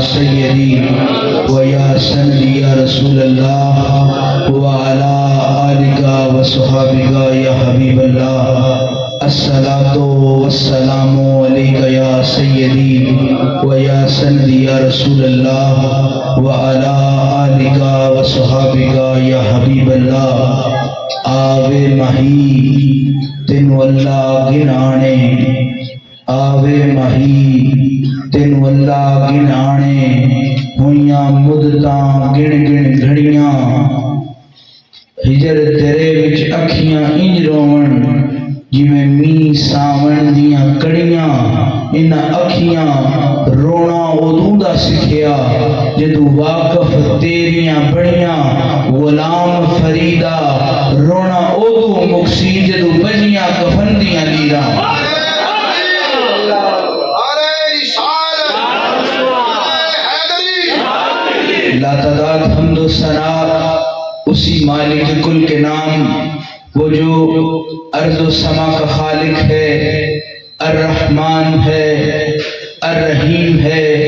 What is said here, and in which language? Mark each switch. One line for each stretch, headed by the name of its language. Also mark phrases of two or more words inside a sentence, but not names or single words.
Arabic: سيدي ويا سندي يا رسول الله وعلى آلك وصحابك يا حبيب الله الصلاة والسلام عليك يا سيدي ويا سندي يا رسول الله وعلى آلك وصحابك يا حبيب الله
Saraiki: آوے ماہی تین واللہ گنانے آوے ماہی تین واللہ گنانے ہویاں مدتاں گن گن گھڑیاں ہجر تیرے وچ اکھیاں انج روون جویں می ساون دیاں کڑیاں انہاں اکھیاں رونا ادوں دا سکھیا جدوں واقف تیریاں بڑیاں غلام فریدا رونا ادوں مکسی جدوں بجیاں کفن دیاں لیراں
Urdu: لا تعداد حمد و ثنا اسی مالک کل کے نام وہ جو ارض و سما کا خالق ہے الرحمن ہے الرحیم ہے